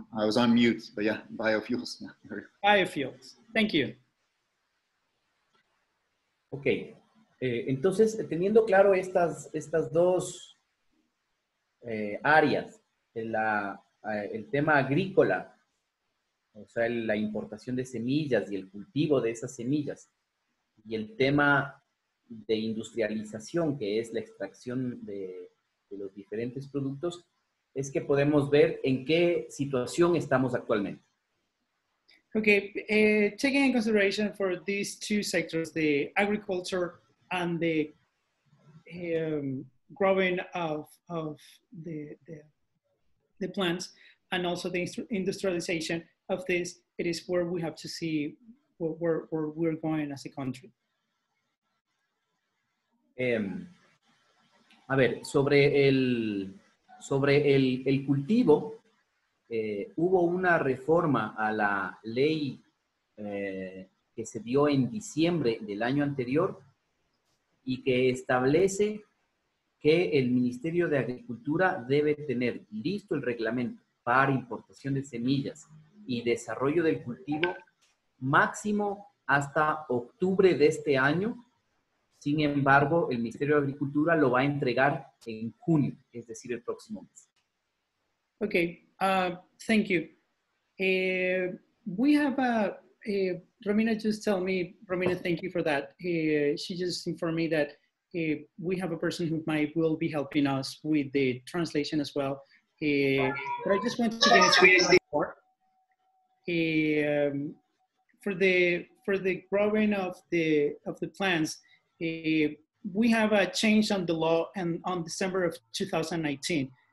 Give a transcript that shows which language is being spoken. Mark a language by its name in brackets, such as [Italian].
[English] I was on mute, but yeah, biofuels. Yeah. Biofuels, thank you. [Spanish] Ok, entonces teniendo claro estas dos áreas, el tema agrícola, o sea, la importación de semillas y el cultivo de esas semillas, y el tema de industrialización, que es la extracción de los diferentes productos, es que podemos ver en qué situación estamos actualmente. [English] Okay, taking in consideration for these two sectors, the agriculture and the growing of the plants, and also the industrialization of this, it is where we have to see where we're going as a country. [Spanish] A ver, sobre el cultivo, hubo una reforma a la ley que se dio en diciembre del año anterior y que establece que el Ministerio de Agricultura debe tener listo el reglamento para importación de semillas y desarrollo del cultivo máximo hasta octubre de este año. Sin embargo, el Ministerio de Agricultura lo va a entregar en junio, es decir, el próximo mes. [English] Okay, thank you. We have Romina just tell me, Romina, thank you for that. She just informed me that we have a person who will be helping us with the translation as well. But I just want to get more. For the growing of the plants, we have a change on the law and on December of 2019.